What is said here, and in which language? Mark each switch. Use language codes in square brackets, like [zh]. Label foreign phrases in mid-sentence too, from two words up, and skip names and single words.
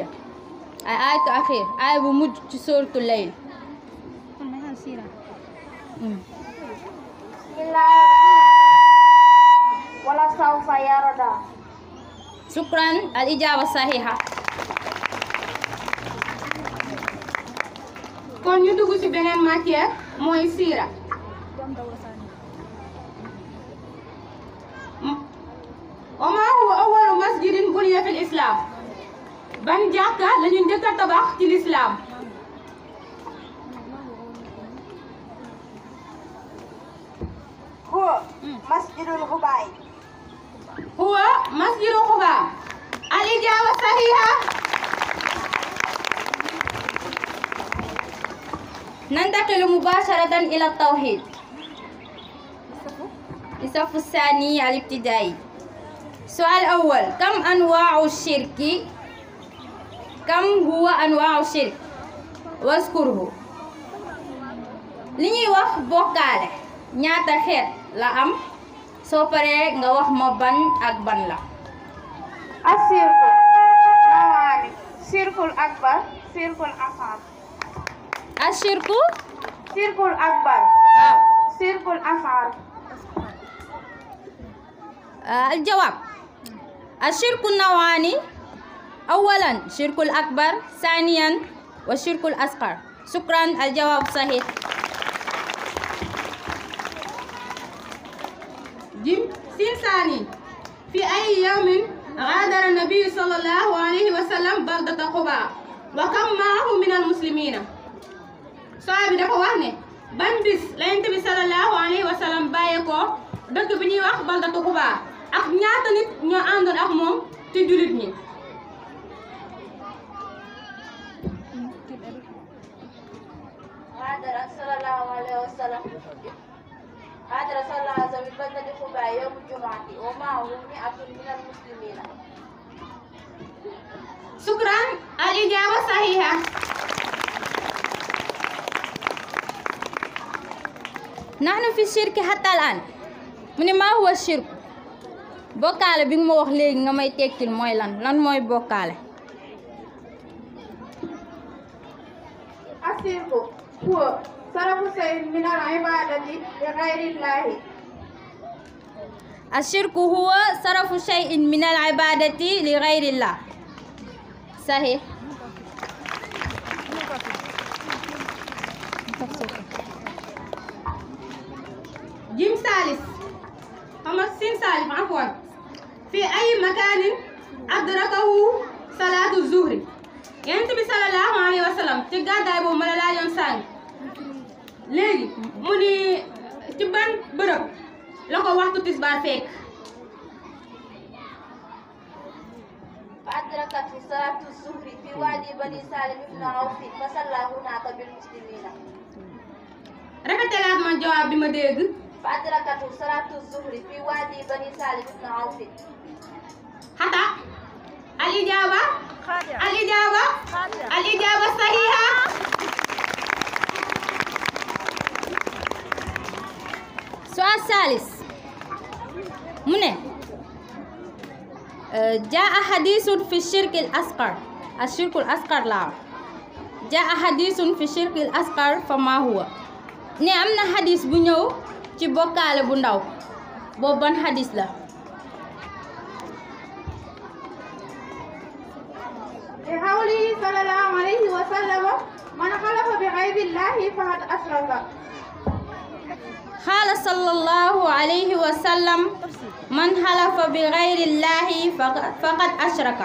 [ar] الآية الأخيرة آية بموج في سورة الليل. ولا سوف يرضى. شكرا الإجابة صحيحة. [wo] kon ñu dugg ci beneen matière mooy siira. [ar] وما هو أول مسجد بني في الإسلام؟ [wo] ban jàkka la ñu njëkk a tabax ci l'islam. [ar] هو مسجد القباء. هو مسجد قباء. الإجابة صحيحة. ننتقل مباشرة إلى التوحيد. الصف الثاني الابتدائي. السؤال الأول كم أنواع الشرك؟ كم هو أنواع الشرك؟ واذكره. [wo] li ñuy wax bokkaale ñaata xeet la am soo paree nga wax ma ban ak ban la. [ar] الشرك نوعان شرك الأكبر شرك الأصغر. الشرك شرك الأكبر [wo] waaw [ar] شرك الأصغر. الجواب الشرك نوعان أولا شرك الأكبر ثانيا والشرك الأصغر. شكرا الجواب صحيح. جيم سين ثاني في أي يوم غادر النبي صلى الله عليه وسلم بلدة قباء وكم معه من المسلمين. [wo] سؤال bi dafa wax ne ban bis la Yonent bi [ar] صلى الله عليه وسلم [wo] bàyyi ko dëkk bi ñuy wax [ar] بلدة قباء [wo] ak ñaata nit ñoo àndoon ak moom ci jullit ñi. [ar] غادر صلى الله عليه وسلم ببلدة قباء يوم الجمعة ومعه 100 من المسلمين. شكرا الإجابة صحيحة. نحن في الشرك حتى الآن. [wo] mu ne [ar] ما هو شرك [wo] bokkaale bi nga ma wax léegi nga may tekkil mooy lan mooy bokkaale. [ar] الشرك هو صرف شيء من العبادة لغير الله. الشرك هو صرف شيء من العبادة لغير الله. صحيح. جيم ثالث سين ثالث عفوا في أي مكان أدركه صلاة الظهر. [wo] Yonent bi [ar] صلى الله عليه وسلم [wo] ci gàddaay boobu ma la laajoon sànq léegi mu ni ci ban bërëb la ko waxtu tisbaar fekk. [ar] فأدركته صلاة الظهر في وادي بني سالم بن عوف فصلى هناك بالمسلمين. [wo] répété laat man jawaab bi ma dégg. [ar] فأدركته صلاة الظهر في وادي بني سالم بن عوف. حتى الإجابة الإجابة صحيحة. السؤال الثالث من جاء حديث في الشرك الأصغر. الشرك الأصغر لا جاء حديث في الشرك الأصغر فما هو. [wo] ne am na xadis bu ñëw ci bokkaale bu ndaw boobu ban xadis la. [ar] لقوله صلى الله عليه وسلم من حلف بغير الله فقد أشرك. قال صلى الله عليه وسلم من حلف بغير الله فقد أشرك.